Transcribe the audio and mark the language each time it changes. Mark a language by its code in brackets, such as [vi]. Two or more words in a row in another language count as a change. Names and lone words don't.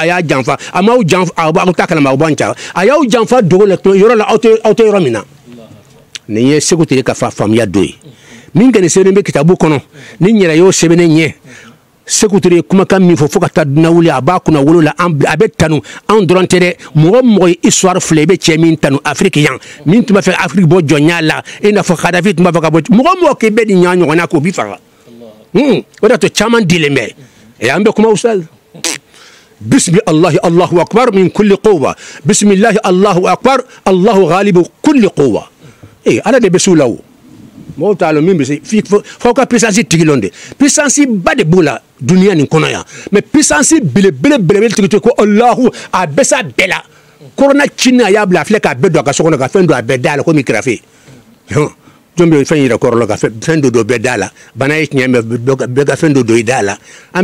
[bm] y'a janfa a m'aw janfa aw t'a kalama aw b'an ca a y'aw janfa dogo la yɔrɔ la aw tɛ yɔrɔ min na nin ye Sékou Touré ka faamuya dɔ ye min kɔni sɛbɛnnen bɛ kitabu kɔnɔ ni n yɛrɛ y'o sɛbɛnnen ɲɛ Sékou Touré ye kumakan min fɔ fo ka taa dunan wuli a b'a kunna wolo la a bɛ tanu anw dɔrɔn tɛ dɛ mɔgɔ ye histoire filɛ i bɛ cɛ min tanu Afrique yan min tun b'a fɛ Afrique bɔ jɔnya la i n'a fɔ Kadhafi tun b'a fɛ ka bɔ mɔgɔ k'i bɛ nin ɲɔgɔn na k'o b'i faga o de y'a to caman dilen bɛ an bɛ kuma ustaz [ar] بسم الله الله أكبر من كل قوة بسم الله الله أكبر الله غالب كل قوة [bm] ala de bɛ s'u la o mɔgɔw t'a lɔn min bɛ se f'aw ka puissance tigi lɔn de puissance ba de b'o la duniya nin kɔnɔ yan mais puissance belebele tigi to ko Allahu a bɛ s'a bɛɛ la corona cini a y'a bila a filɛ k'a bɛɛ don a ka so kɔnɔ ka fɛn don a bɛɛ da la komi kirafe jɔn bɛ fɛn yɛrɛ kɔrɔ la ka fɛn dɔ bɛɛ da la bana ye tiɲɛ mɛ bɛɛ ka fɛn dɔ don i da la an